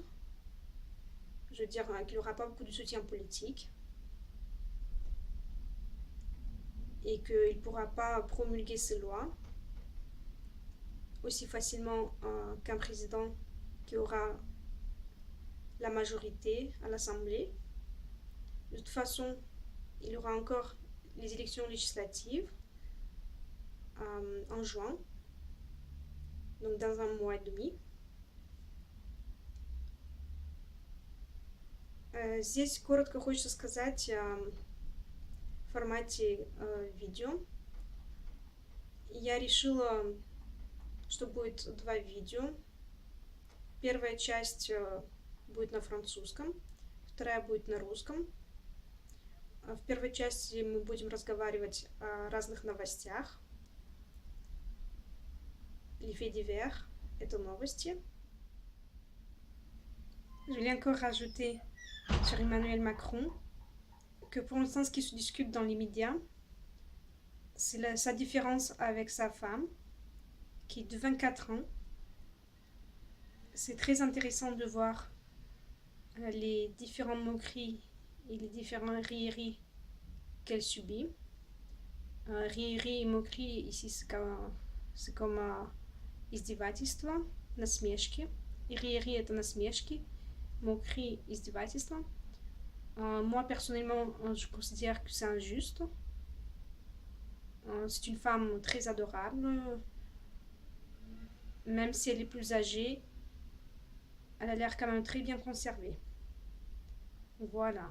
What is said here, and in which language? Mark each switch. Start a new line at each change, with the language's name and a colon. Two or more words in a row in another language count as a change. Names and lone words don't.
French: Je veux dire qu'il n'aura pas beaucoup de soutien politique et qu'il ne pourra pas promulguer ses lois aussi facilement qu'un président qui aura la majorité à l'Assemblée. De toute façon, il y aura encore les élections législatives en juin, donc dans un mois et demi.
Russian: Здесь коротко хочется сказать в формате видео. Я решила, что будет два видео. Первая часть будет на французском, вторая будет на русском. В первой части мы будем разговаривать о разных новостях.
French: Les faits divers,
Russian: это новости.
French: Je voulais encore rajouter sur Emmanuel Macron que pour l'instant, ce qui se discute dans les médias, c'est sa différence avec sa femme, qui est de 24 ans. C'est très intéressant de voir les différentes moqueries et les différents rieries qu'elle subit. Rieries et moqueries, ici, c'est comme
Russian: издевательство, насмешки. Rieries, это насмешки. Moquerie, издевательство.
French: Moi, personnellement, je considère que c'est injuste. C'est une femme très adorable. Même si elle est plus âgée, elle a l'air quand même très bien conservée. Voilà.